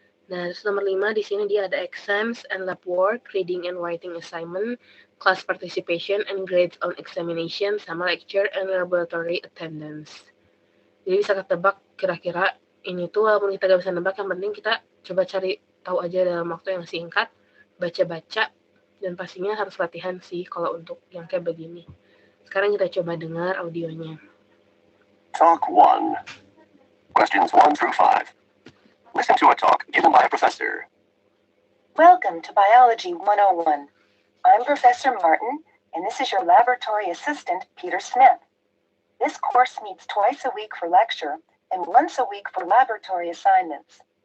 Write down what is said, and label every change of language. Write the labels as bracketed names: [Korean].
[Indonesian] Nah, terus nomor 5 di sini dia ada [English] exams and lab work, reading and writing assignment, class participation and grades on examination, [Indonesian] sama [English] lecture and laboratory attendance. [Indonesian] Jadi bisa ketebak kira-kira ini tuh walaupun kita gak bisa nebak, yang penting kita coba cari tahu aja dalam waktu yang singkat, baca-baca, dan pastinya harus latihan sih kalau untuk yang kayak begini. Sekarang kita coba dengar audionya. [English] Talk 1. Questions 1 through 5. Listen to a talk given by a professor. Welcome to Biology 101. I'm Professor Martin, and this is your laboratory assistant, Peter Smith. This course meets twice a week for lecture and once a week for laboratory assignments.